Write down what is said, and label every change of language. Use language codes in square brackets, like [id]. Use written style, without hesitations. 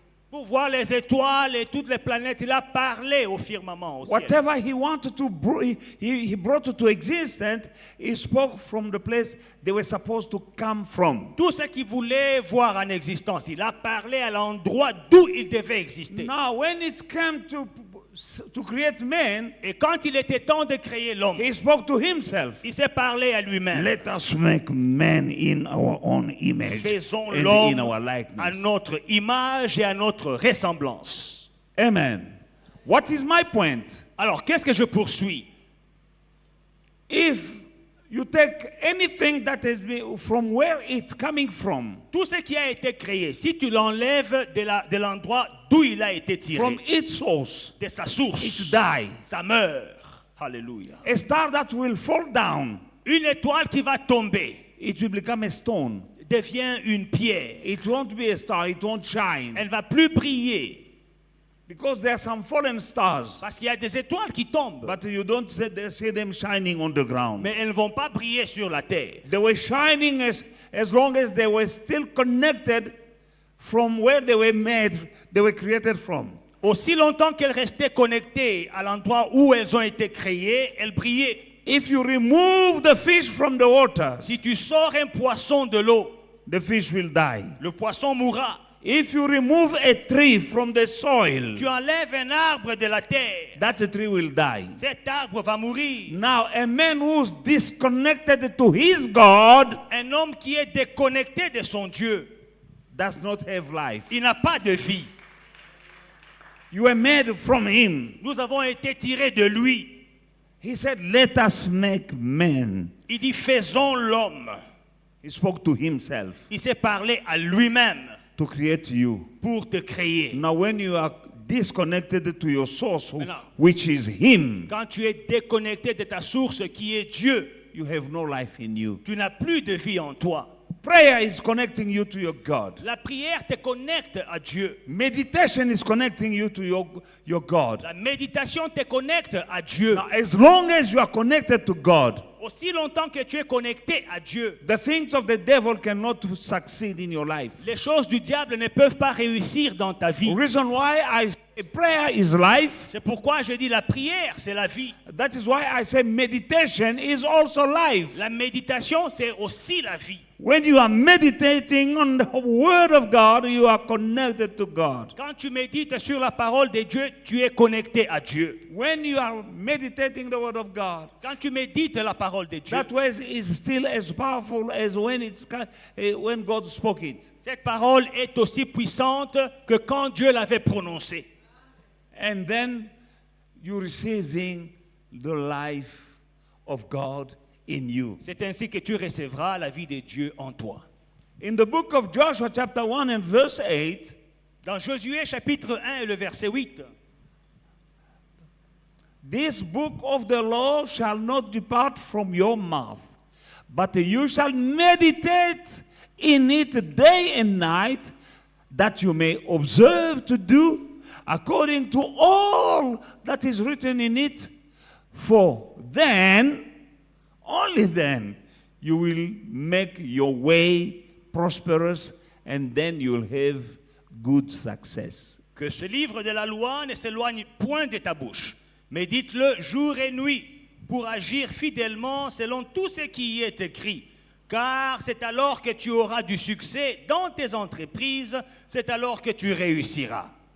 [fr] Pour voir les étoiles et toutes les planètes, il a parlé au firmament, au ciel. [en] Whatever he wanted to, he brought to existence, he spoke from the place they were supposed to come from. [fr] Tout ce qu'il voulait voir en existence, il a parlé à l'endroit d'où il devait exister. [en] Now, when it came to create man, [fr] Et quand il était temps de créer l'homme, [en] he spoke to himself. [fr] il s'est parlé à lui-même. [en] Let us make man in our own image [fr] Faisons [en] and in [fr] l'homme [en] our [fr] à [en] likeness. [fr] notre image et à notre ressemblance. [en] Amen. What is my point? [fr] Alors, qu'est-ce que je poursuis? [en] If you take anything that has been from where it's coming from, [fr] Tout ce qui a été créé, si tu l'enlèves de l'endroit d'où il a été tiré, [en] from its source, [fr] de sa [en] it [fr] source, [en] die. [fr] ça meurt. Alléluia. [en] A star that will fall down, [fr] Une étoile qui va tomber [en] it will become a stone. [fr] devient une pierre. [en] It won't be a star, it won't shine. [fr] Elle va plus briller [en] Because there are some fallen stars, [fr] parce qu'il y a des étoiles qui tombent, [en] but you don't see them shining on the ground. [fr] mais elles ne vont pas briller sur la terre. [en] They were shining as long as they were still connected from where they were made, they were created from. [fr] Aussi longtemps qu'elles restaient connectées à l'endroit où elles ont été créées, elles brillaient. [en] If you remove the fish from the water, [fr] Si tu sors un poisson de l'eau, [en] the fish will die. [fr] le poisson mourra. [en] If you remove a tree from the soil, [fr] Tu enlèves un arbre de la terre, [en] that tree will die. [fr] cet arbre va mourir. [en] Now, a man who's disconnected to his God [fr] Un homme qui est déconnecté de son Dieu, [en] does not have life. [fr] il n'a pas de vie. [en] You were made from him. [fr] Nous avons été tirés de lui. [en] He said, let us make man. [fr] Il dit, faisons l'homme. [en] He spoke to himself [fr] Il s'est parlé à lui-même [en] to create you. [fr] pour te créer. [en] Now, when you are disconnected to your source, [fr] Maintenant, [en] which is him, [fr] quand tu es déconnecté de ta source qui est Dieu, [en] you have no life in you. [fr] tu n'as plus de vie en toi. [en] Prayer is connecting you to your God. [fr] La prière te connecte à Dieu. [en] Meditation is connecting you to your God. [fr] La méditation te connecte à Dieu. [en] Now, as long as you are connected to God, [fr] Aussi longtemps que tu es connecté à Dieu, [en] the things of the devil cannot succeed in your life. [fr] les choses du diable ne peuvent pas réussir dans ta vie. [en] The reason why I say prayer is life, [fr] C'est pourquoi je dis la prière, c'est la vie. [en] that is why I say meditation is also life. [fr] La méditation, c'est aussi la vie. [en] When you are meditating on the word of God, you are connected to God. [fr] Quand tu médites sur la parole de Dieu, tu es connecté à Dieu. [en] When you are meditating the word of God, [fr] Quand tu médites la parole de Dieu, [en] that word is still as powerful as when God spoke it. [fr] cette parole est aussi puissante que quand Dieu l'avait prononcée. [en] And then you receiving the life of God in you. [fr] C'est ainsi que tu recevras la vie de Dieu en toi. [en] In the book of Joshua chapter 1 and verse 8, [fr] Dans Josué chapitre 1 et le verset 8, [en] this book of the law shall not depart from your mouth, but you shall meditate in it day and night, that you may observe to do according to all that is written in it. For then, only then, you will make your way prosperous, and then you'll have good success. [fr] que ce livre de la loi ne s'éloigne point de ta bouche. Médite-le jour et nuit pour agir fidèlement selon tout ce qui y est écrit. Car c'est alors que tu auras du succès dans tes entreprises, c'est alors que tu réussiras.